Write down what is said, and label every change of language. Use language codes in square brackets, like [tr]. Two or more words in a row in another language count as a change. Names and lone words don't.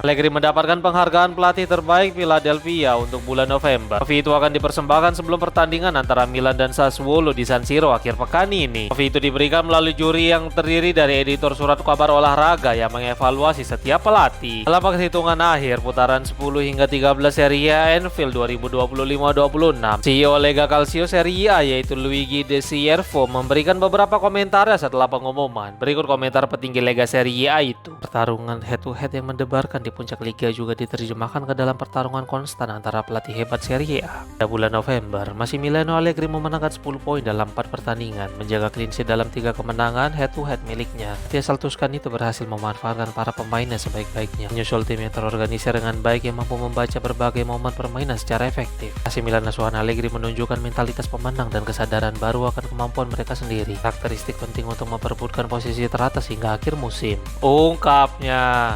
[id] Allegri mendapatkan penghargaan pelatih terbaik Philadelphia untuk bulan November. Trofi itu akan dipersembahkan sebelum pertandingan antara Milan dan Sassuolo di San Siro akhir pekan ini. Trofi itu diberikan melalui juri yang terdiri dari editor surat kabar olahraga yang mengevaluasi setiap pelatih. Dalam perhitungan akhir putaran 10 hingga 13 Serie A Anfield 2025-26, CEO Lega Calcio Serie A yaitu Luigi De Siervo memberikan beberapa komentarnya setelah pengumuman. Berikut komentar petinggi Lega Serie A itu. Pertarungan [en] head to head [id] yang mendebarkan di puncak liga juga diterjemahkan ke dalam pertarungan konstan antara pelatih hebat Serie A. Pada bulan November, Massimiliano Allegri memenangkan 10 poin dalam 4 pertandingan, menjaga [en] clean sheet [id] dalam 3 kemenangan [en] head to head [id] miliknya. Tiasal Tuscan itu berhasil memanfaatkan para pemainnya sebaik-baiknya, menyusul tim yang terorganisir dengan baik yang mampu membaca berbagai momen permainan secara efektif. AC Milan asuhan Allegri menunjukkan mentalitas pemenang dan kesadaran baru akan kemampuan mereka sendiri. Karakteristik penting untuk memperebutkan posisi teratas hingga akhir musim, ungkapnya.